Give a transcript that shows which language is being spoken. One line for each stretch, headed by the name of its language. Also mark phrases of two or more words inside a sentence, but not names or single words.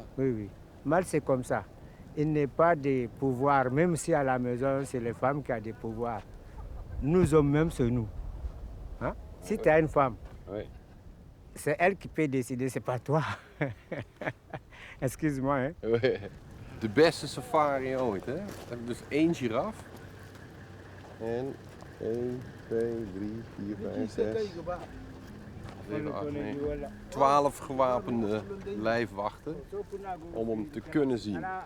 French: Oui, oui. Mâle, c'est comme ça. Il n'est pas de pouvoir, même si à la maison, c'est les femmes qui ont des pouvoirs. Nous hommes, même, c'est nous. Hein? Si tu as une femme, c'est elle qui peut décider, c'est pas toi. Excuse-moi. Hein?
Dutch: De beste safari ooit, hè? We hebben dus 1 giraf. En 1, 2, 3, 4, 5, 6, 7, 8, 9, 12 gewapende lijfwachten om hem te kunnen zien.